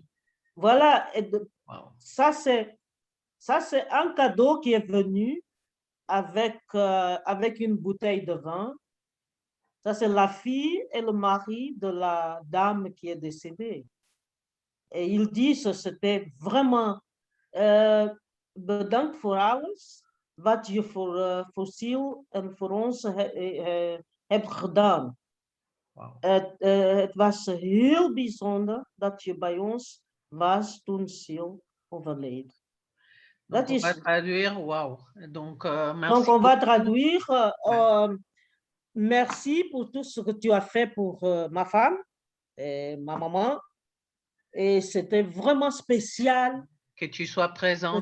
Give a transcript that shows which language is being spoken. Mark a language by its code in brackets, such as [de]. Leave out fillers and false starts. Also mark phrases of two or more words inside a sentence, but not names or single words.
[fr] Voilà, ça c'est un cadeau qui est venu avec une bouteille de vin Ça, c'est la fille et le mari de la dame qui est décédée. Et ils disent, c'était vraiment [nl] bedankt voor alles wat je voor ziel en voor ons hebt gedaan. Wow. Het was heel bijzonder dat je bij ons was toen ziel overleed. [fr] Donc, on va traduire, wow. Donc, merci. Donc, on va traduire. Merci pour tout ce que tu as fait pour ma femme et ma maman. Et c'était vraiment spécial que tu sois présente.